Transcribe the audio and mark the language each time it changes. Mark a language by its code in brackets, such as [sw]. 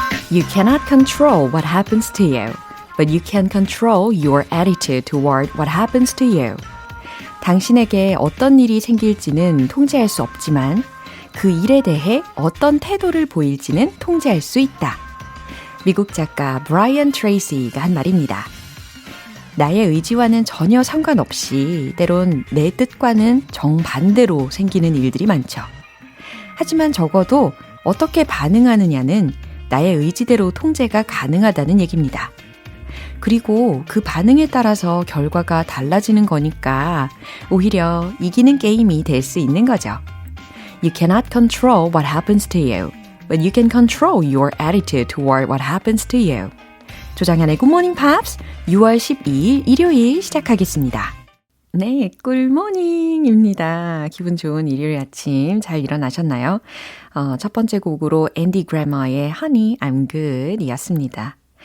[en] You cannot control what happens to you, but you can control your attitude toward what happens to you. [ko] 당신에게 어떤 일이 생길지는 통제할 수 없지만 그 일에 대해 어떤 태도를 보일지는 통제할 수 있다. 미국 작가 브라이언 트레이시가 한 말입니다. 나의 의지와는 전혀 상관없이 때론 내 뜻과는 정반대로 생기는 일들이 많죠. 하지만 적어도 어떻게 반응하느냐는 나의 의지대로 통제가 가능하다는 얘기입니다. 그리고 그 반응에 따라서 결과가 달라지는 거니까 오히려 이기는 게임이 될 수 있는 거죠. [en] You cannot control what happens to you, but you can control your attitude toward what happens to you. [ko] 조장현의 Good Morning Pops 6월 12일 일요일 시작하겠습니다. 네, 꿀모닝입니다. 기분 좋은 일요일 아침 잘 일어나셨나요? 첫 번째 곡으로 앤디 그래머의 Honey, I'm Good 이었습니다.